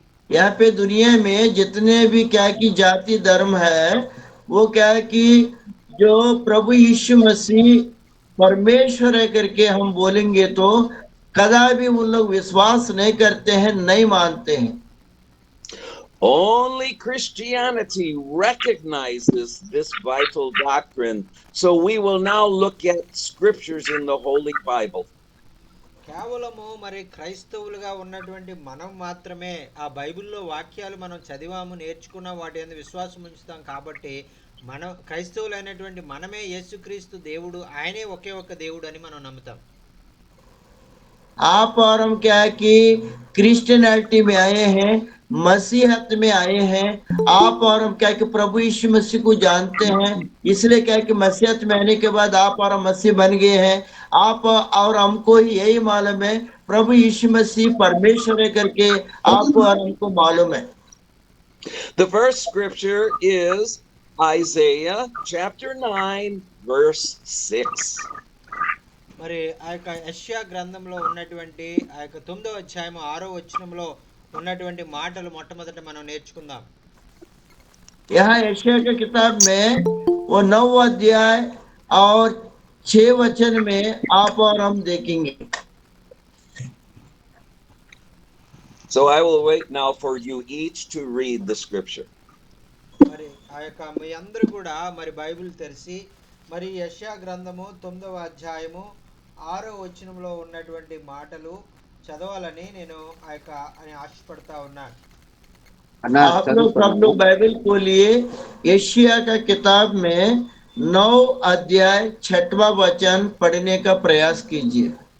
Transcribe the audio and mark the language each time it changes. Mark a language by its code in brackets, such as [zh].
[hi] यहाँ पे दुनिया में जितने भी क्या की जाति धर्म है, वो क्या है कि जो प्रभु यीशु मसीह परमेश्वर है करके हम बोलेंगे तो कदा भी उन लोग विश्वास नहीं करते हैं, नहीं मानते हैं। [en] Only Christianity recognizes this vital doctrine. So we will now look at scriptures in the Holy Bible. [te] కేవలము మరి క్రైస్తవులుగా ఉన్నటువంటి మనం మాత్రమే ఆ బైబిల్లో వాక్యాలు మనం చదివాము, నేర్చుకున్న వాటి యందు విశ్వాసం ఉంచుతాం. కాబట్టి మనం క్రైస్తవులైనటువంటి మనమే యేసుక్రీస్తు దేవుడు, ఆయనే ఒకే ఒక్క దేవుడు అని మనం నమ్ముతాం. [hi] आप और हम क्या है कि क्रिश्चियनिटी में आए हैं, मसीहत में आए हैं। आप और हम क्या है कि प्रभु यीशु मसीह को जानते हैं, इसलिए क्या है कि मसीहत में आने के बाद आप और हम मसीह बन गए हैं। आप और हमको ही यही मालूम है प्रभु यीशु मसीह परमेश्वर है करके आपको और हमको मालूम है। [en] The first scripture is Isaiah chapter 9 verse 6. [te] మరి ఆ యొక్క యెషయా గ్రంథంలో ఉన్నటువంటి ఆ యొక్క 9వ అధ్యాయం 6వ వచనంలో ఉన్నటువంటి మాటలు మొట్టమొదట మనం నేర్చుకుందాం. [hi] यहाँ यशायाह की किताब में वो 9 अध्याय और 6 वचन में आप और हम देखेंगे। [en] So I will wait now for you each to read the scripture. [te] మరి ఆ యొక్క మీ అందరూ కూడా మరి బైబిల్ తెరిచి మరి యెషయా గ్రంథము 9వ అధ్యాయము 6వ వచనంలో ఉన్నటువంటి మాటలు చదవాలని నేను ఆ యొక్క అని ఆశపడతా ఉన్నాను. [hi] आप लोग सब लोग बाइबल खोलिए, यशायाह का किताब में 9 अध्याय 6वां वचन पढ़ने का प्रयास कीजिए।